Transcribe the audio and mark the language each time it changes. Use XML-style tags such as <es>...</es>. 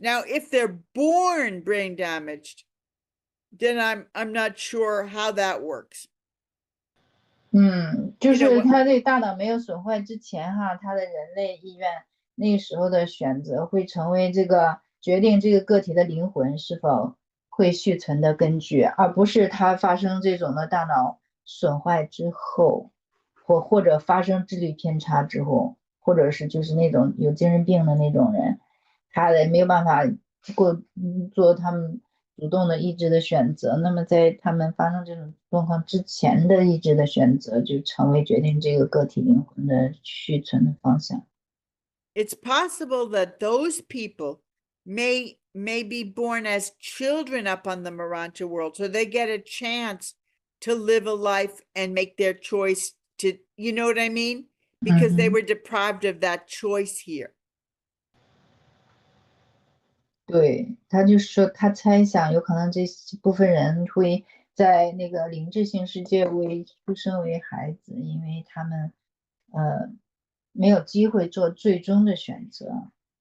<en>Now, if they're born brain damaged, then I'm not sure how that works.</en> <zh>就是他对大脑没有损坏之前他的人类意愿那时候的选择会成为这个决定这个个体的灵魂是否会续存的根据，而不是他发生这种的大脑损坏之后，或者发生智力偏差之后，或者是就是那种有精神病的那种人，他没有办法做他们主动的意志的选择，那么在他们发生这种状况之前的意志的选择，就成为决定这个个体灵魂的续存的方向。</zh> <en>It's possible that those people may be born as children up on the Urantia world, so they get a chance to live a life and make their choice to, you know what I mean? Because they were deprived of that choice here.</en> <zh>对，他就是说，他猜想有可能这部分人会在那个灵智性世界出生为孩子，因为他们没有机会做最终的选择。</zh>